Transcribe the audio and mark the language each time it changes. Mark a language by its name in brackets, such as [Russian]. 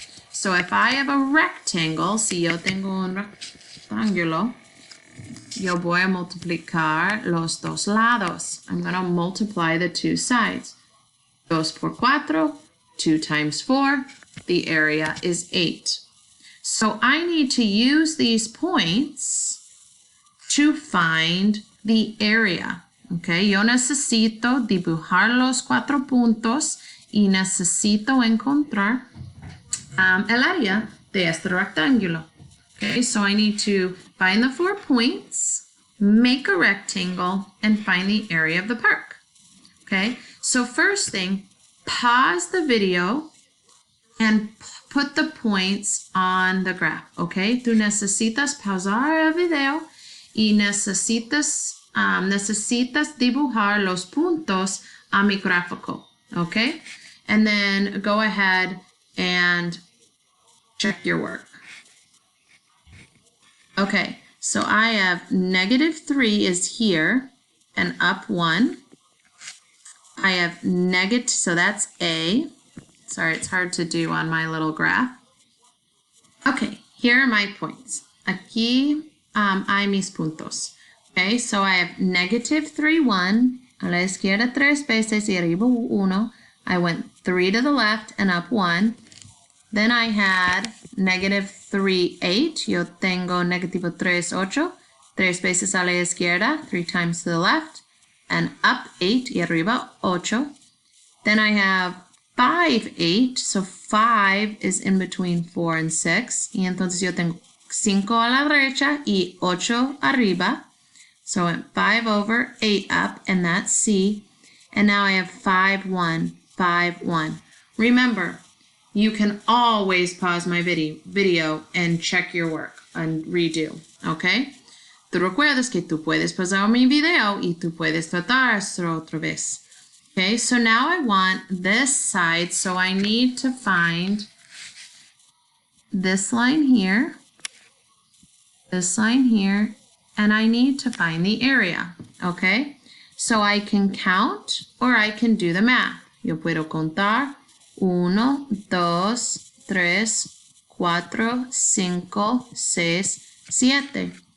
[English] So if I have a rectangle, [Spanish] si yo tengo un rectángulo, yo voy a multiplicar los dos lados. [English] I'm going to multiply the 2 sides. [Spanish] 2 por 4, [English] 2 times 4. The area is 8. So I need to use these points to find the area. [Spanish] Okay, yo necesito dibujar los 4 puntos y necesito encontrar el área de este rectángulo. [English] Okay, so I need to find the 4 points, make a rectangle, and find the area of the park. Okay, so first thing, pause the video and put the points on the graph. [Spanish] Okay, tú necesitas pausar el video y necesitas dibujar los puntos a mi gráfico. [English] Okay, and then go ahead and check your work. Okay, so I have -3 is here and up 1. I have negative, so that's A. Sorry, it's hard to do on my little graph. Okay, here are my points. [Spanish] Aquí hay mis puntos. [English] Okay, so I have -3, 1. [Spanish] A la izquierda 3 veces y arriba 1. [English] I went 3 to the left and up 1. Then I had -3, 8. [Spanish] Yo tengo -3, 8. 3 veces a la izquierda, [English] 3 times to the left, and up 8 [Spanish] y arriba 8. [English] Then I have 5, 8. So 5 is in between 4 and 6. [Spanish] Y entonces yo tengo 5 a la derecha y 8 arriba. [English] So I went 5 over, 8 up, and that's C. And now I have 5, 1, 5, 1. Remember, you can always pause my video and check your work and redo, okay? [Spanish] Tú recuerdas que tú puedes pausar mi video y tú puedes tratar esto otra vez. [English] Okay, so now I want this side, so I need to find this line here, and I need to find the area, okay? So I can count or I can do the math. [Spanish] Yo puedo contar [English] 1, 2, 3, 4, 5, 6, 7.